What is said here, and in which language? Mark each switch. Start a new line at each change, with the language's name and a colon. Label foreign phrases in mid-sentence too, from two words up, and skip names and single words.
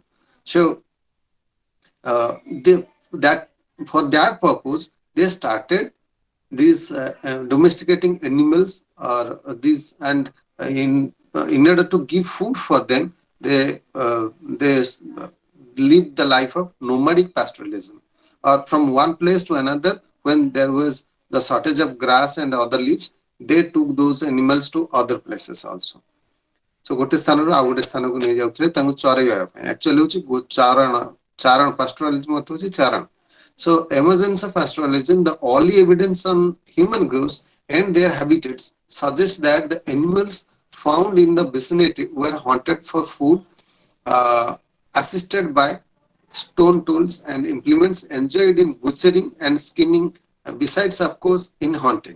English: So that for that purpose, they started these domesticating animals, or these, and in order to give food for them, they live the life of nomadic pastoralism, or from one place to another. When there was the shortage of grass and other leaves, they took those animals to other places also.
Odia: So ଗୋଟେ ସ୍ଥାନରୁ ଆଉ ଗୋଟେ ସ୍ଥାନକୁ ନେଇ ଯାଉଥିଲେ ତାଙ୍କୁ ଚରେଇବା ପାଇଁ. ଆକ୍ଚୁଆଲି ହଉଛି ଚାରଣ, ପାଷ୍ଟୋରାଲିଜମ ଅର୍ଥ ହଉଛି ଚାରଣ.
English: So emergence of pastoralism, the only evidence on human groups and their habitats suggests that the animals found in the vicinity were hunted for food, uh, assisted by stone tools and implements enjoyed in butchering and skinning, besides, of course, in hunting.